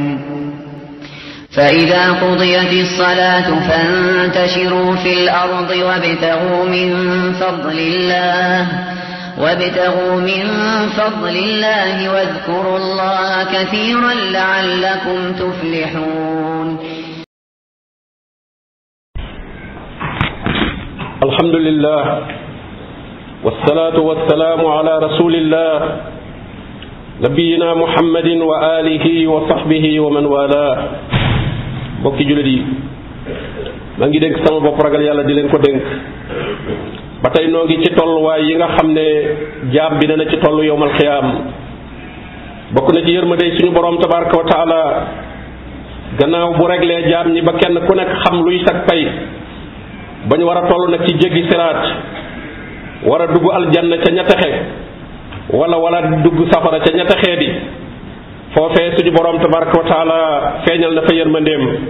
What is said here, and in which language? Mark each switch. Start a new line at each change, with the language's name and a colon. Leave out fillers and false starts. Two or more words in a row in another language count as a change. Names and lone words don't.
Arabic: فإذا قضيت الصلاة فانتشروا في الأرض وابتغوا من فضل الله واذكروا الله كثيرا لعلكم تفلحون. الحمد لله والصلاة والسلام على رسول الله نبينا محمد وآله وصحبه ومن والاه.
Wolof: bokki jullit yi maa ngi dénk sama bopp ragal yàlla di leen ko dénk ba tey noo ngi ci tolluwaay yi nga xam ne jaam bi dana ci tollu
Arabic: يوم القيامة.
Wolof: bokk na ci yërmande suñu borom
Arabic: تبارك وتعالى
Wolof: gannaaw bu reglee jaam ñi ba kenn ku nekk xam luy sag pay bañ war a toll nag ci jéggi siraat war a dugg aljanna ca ña texe wala dugg safara ca ña texee di foofee suñu borom
Arabic: تبارك وتعالى
Wolof: feeñal na fa yërmandeem